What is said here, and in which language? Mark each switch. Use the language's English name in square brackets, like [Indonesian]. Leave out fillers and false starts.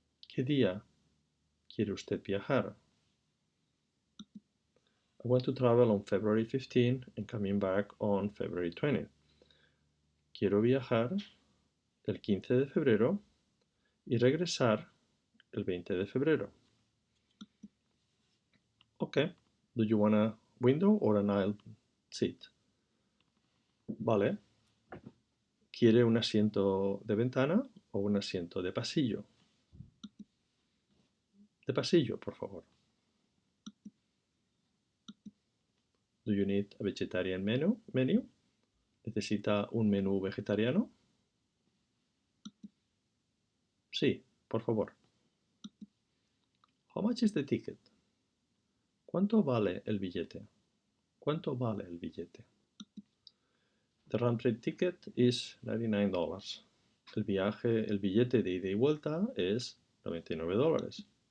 [Spanish] ¿Qué día quiere usted viajar? [English] I want to travel on February 15 and coming back on February 20. [Spanish] Quiero viajar el 15 de febrero y regresar el 20 de febrero. [English] Ok. Do you want a window or an aisle seat? [Spanish] Vale. ¿Quiere un asiento de ventana o un asiento de pasillo? De pasillo, por favor. [English] Do you need a vegetarian menu? [Spanish] ¿Necesita un menú vegetariano? Sí, por favor. [English] How much is the ticket? [Spanish] ¿Cuánto vale el billete? ¿Cuánto vale el billete? [English] The round trip ticket is $99. [Spanish] El billete de ida y vuelta es $99.